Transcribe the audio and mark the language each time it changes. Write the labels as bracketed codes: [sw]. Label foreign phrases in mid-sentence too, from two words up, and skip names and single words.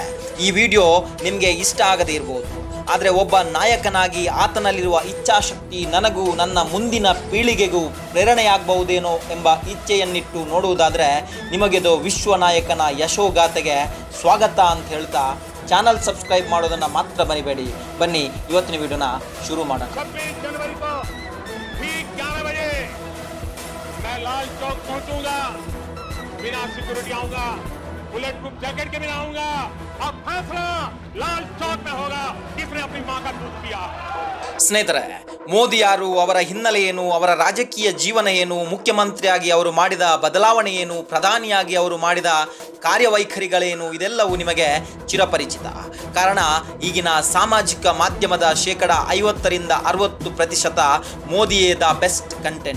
[kn] ಈ ವಿಡಿಯೋ ನಿಮಗೆ ಇಷ್ಟ ಆಗದೇ ಇರಬಹುದು, ಆದರೆ ಒಬ್ಬ ನಾಯಕನಾಗಿ ಆತನಲ್ಲಿರುವ ಇಚ್ಛಾಶಕ್ತಿ ನನಗೂ ನನ್ನ ಮುಂದಿನ ಪೀಳಿಗೆಗೂ ಪ್ರೇರಣೆಯಾಗಬಹುದೇನೋ ಎಂಬ ಇಚ್ಛೆಯನ್ನಿಟ್ಟು ನೋಡುವುದಾದರೆ ನಿಮಗೆದು ವಿಶ್ವ ನಾಯಕನ ಯಶೋಗಾಥೆಗೆ ಸ್ವಾಗತ ಅಂತ ಹೇಳ್ತಾ [en] channel subscribe [kn] ಮಾಡೋದನ್ನು ಮಾತ್ರ ಮರಿಬೇಡಿ. ಬನ್ನಿ ಇವತ್ತಿನ ವಿಡಿಯೋನ ಶುರು ಮಾಡೋಣ. [hi] 26 जनवरी को ठीक 11 बजे मैं लाल चौक पहुंचूंगा। बिना सिक्योरिटी आऊंगा, [en] bullet proof jacket [hi] के बिना आऊंगा। अब फैसला लाल चौक में होगा किसने अपनी मां का दूध पिया। [kn] ಸ್ನೇಹಿತರೆ, ಮೋದಿ ಯಾರು, ಅವರ ಹಿನ್ನೆಲೆ ಏನು, ಅವರ ರಾಜಕೀಯ ಜೀವನ ಏನು, ಮುಖ್ಯಮಂತ್ರಿಯಾಗಿ ಅವರು ಮಾಡಿದ ಬದಲಾವಣೆ ಏನು, ಪ್ರಧಾನಿಯಾಗಿ ಅವರು ಮಾಡಿದ ಕಾರ್ಯವೈಖರಿಗಳೇನು, ಇದೆಲ್ಲವೂ ನಿಮಗೆ ಚಿರಪರಿಚಿತ. ಕಾರಣ ಈಗಿನ ಸಾಮಾಜಿಕ ಮಾಧ್ಯಮದ 50% ರಿಂದ 60% ಮೋದಿಯೇ [en] the best content.